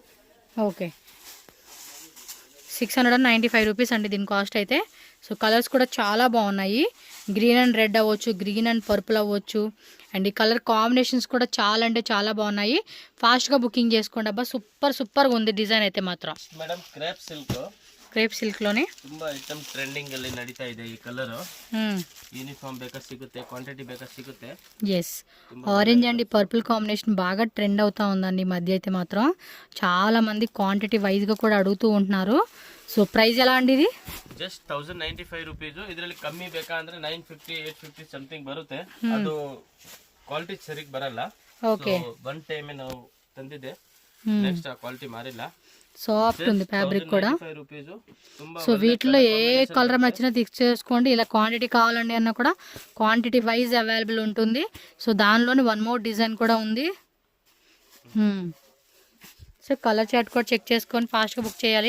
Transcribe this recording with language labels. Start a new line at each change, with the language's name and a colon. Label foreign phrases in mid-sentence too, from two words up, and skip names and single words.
Telugu: ఓకే, 695 రూపీస్ అండి దీని కాస్ట్ అయితే. సో కలర్స్ కూడా చాలా బాగున్నాయి.
English: green and red
Telugu: అవ్వచ్చు,
English: green and purple
Telugu: అవ్వచ్చు, అండ్ ఈ
English: colour combinations
Telugu: కూడా చాలా అంటే చాలా బాగున్నాయి. ఫాస్ట్గా బుకింగ్ చేసుకోండి అబ్బా, సూపర్గా ఉంది డిజైన్ అయితే మాత్రం.
English: madam crepe silk. crepe silkలోనే
Kannada: ತುಂಬಾ
English: item trending
Kannada: ಅಲ್ಲಿ ನಡೀತಾ ಇದೆ. ಈ
English: colour uniform
Kannada: ಬೇಕಾ ಸಿಗುತ್ತೆ, ಕ್ವಾಂಟಿಟಿ ಬೇಕಾ ಸಿಗುತ್ತೆ.
Telugu: ఎస్,
English: orange and purple combination
Telugu: బాగా ట్రెండ్ అవుతా ఉందండి ఈ మధ్య అయితే మాత్రం. చాలా మంది క్వాంటిటీ వైజ్గా కూడా అడుగుతూ ఉంటున్నారు.
English: so price
Telugu: ఎలా అండి ఇది?
English: just 1095 rupees.
Kannada: ಇದರಲ್ಲಿ ಕಮ್ಮಿ ಬೇಕಾ ಅಂದ್ರೆ 950 850 ಸಮಥಿಂಗ್ ಬರುತ್ತೆ. ಅದು ಕ್ವಾಲಿಟಿ ಸರಿಗ್ ಬರಲ್ಲ. ಓಕೆ,
English: one time
Kannada: ನಾವು ತಂದಿದೆ, ನೆಕ್ಸ್ಟ್ ಆ ಕ್ವಾಲಿಟಿ ಮಾರಿಲ್ಲ.
Telugu: సాఫ్ట్ ఉంది ఫ్యాబ్రిక్ కూడా. సో వీటిలో ఏ కలర్ నచ్చినా తీసుకోండి. ఇలా క్వాంటిటీ కావాలండి అన్న కూడా
English: quantity wise available
Telugu: ఉంటుంది. సో దానిలోని
English: one more design
Telugu: కూడా ఉంది. సో
English: colour chart
Telugu: కూడా చెక్ చేసుకొని ఫాస్ట్గా బుక్ చేయాలి.